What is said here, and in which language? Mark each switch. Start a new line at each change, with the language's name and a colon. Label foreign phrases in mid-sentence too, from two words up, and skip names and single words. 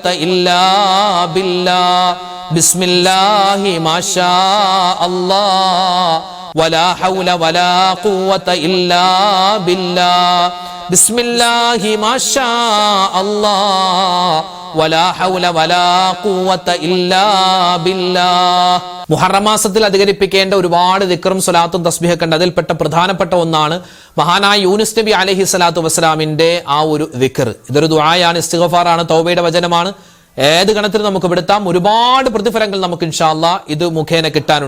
Arabic: إلا بالله بسم الله ما شاء الله ولا حول ولا قوة إلا بالله بسم الله ما شاء الله ولا حول ولا قوة إلا بالله
Malayalam: മുഹറം മാസത്തിൽ അധികരിപ്പിക്കേണ്ട ഒരുപാട് ദിക്റും സ്വലാത്തും തസ്ബീഹൊക്കെ ഉണ്ട്. അതിൽപ്പെട്ട പ്രധാനപ്പെട്ട ഒന്നാണ് മഹാനായ യൂനുസ് നബി
Arabic: عليه الصلاة والسلام
Malayalam: ആ ഒരു ദിക്ർ. ഇതൊരു ദുആയാണ്, ഇസ്തിഗ്ഫാറാണ്, തൗബയുടെ വചനമാണ്. ഏത് ഗണത്തിൽ നമുക്ക് പെടുത്താം. ഒരുപാട് പ്രതിഫലങ്ങൾ നമുക്ക്
Arabic: إن شاء الله
Malayalam: ഇത് മുഖേന കിട്ടാനുണ്ട്.